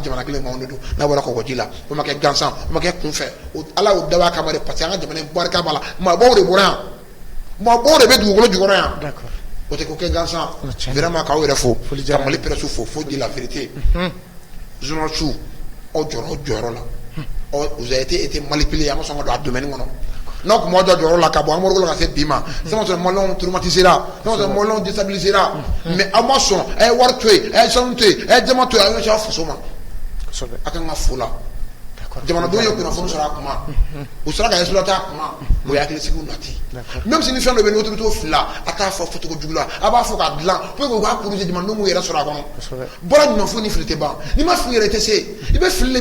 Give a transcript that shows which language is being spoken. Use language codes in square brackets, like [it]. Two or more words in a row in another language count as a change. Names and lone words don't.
[bm] jamana kelen ma anw de don n'a bɔra kɔgɔji la o ma kɛ gansan o ma kɛ kunfɛ ala y'o dabɔ a kama de [fr] parce que [bm] an ka jamana in barika b'a la maabaw de bɔra yan maabaw de bɛ dugukolo jukɔrɔ yan o tɛ ko kɛ gansan vraiment k'aw yɛrɛ fo ka Mali presse fo di [fr] la vérité journalistes [bm] aw jɔra aw jɔyɔrɔ la [fr] vous avez été manipulé [bm] an ka sɔn ka don a domaine kɔnɔ n'aw tun b'aw jɔ jɔyɔrɔ la ka bɔ Amadu la ka se bi ma [fr] c'est vrai que [bm] maliyɛnw traumatisera [fr] c'est vrai que [bm] maliyɛnw déstabilisera mais aw ma sɔn a ye wari to yen a ye sanu to yen a ye jama to yen a ye ɲɛsin aw faso ma a kan ka fo la jamanadenw ye kunnafoni sɔrɔ a kuma u sera ka exploiter a kuma o ye hakilisigiw nati [fr] même si [bm] ni fɛn dɔ bɛ yen ni autorité fili la a t'a fɔ fɔcogo jugu la a b'a fɔ k'a dilan [fr] pour que [bm] u k'a corriger jamanadenw k'u yɛrɛ sɔrɔ a kɔnɔ baara ɲuman fo ni fili tɛ ban n'i ma fili yɛrɛ i tɛ se i bɛ fili i